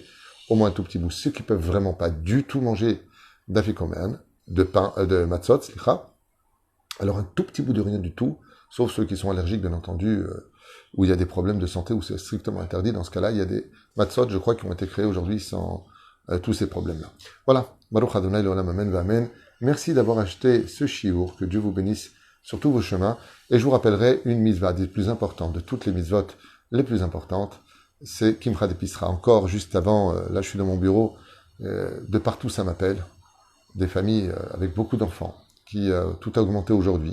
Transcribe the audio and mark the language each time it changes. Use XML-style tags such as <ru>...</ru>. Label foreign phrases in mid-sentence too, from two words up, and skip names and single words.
<fr>Au moins un tout petit bout. Ceux qui peuvent vraiment pas du tout manger d'afikoman, de pain, de matzot, slicha, alors un tout petit bout de rien du tout, sauf ceux qui sont allergiques, bien entendu, où il y a des problèmes de santé, où c'est strictement interdit. Dans ce cas-là, il y a des matzot, je crois, qui ont été créés aujourd'hui sans tous ces problèmes-là. Voilà.</fr> <he>ברוך ה' לעולם אמן ואמן.</he> <fr>Merci d'avoir acheté ce chiour. Que Dieu vous bénisse sur tous vos chemins. Et je vous rappellerai une mitzvah des plus importantes, de toutes les mitzvot les plus importantes, c'est Kimcha d'Episra. Encore, juste avant, là je suis dans mon bureau, de partout ça m'appelle, des familles avec beaucoup d'enfants, qui tout a augmenté aujourd'hui.</fr>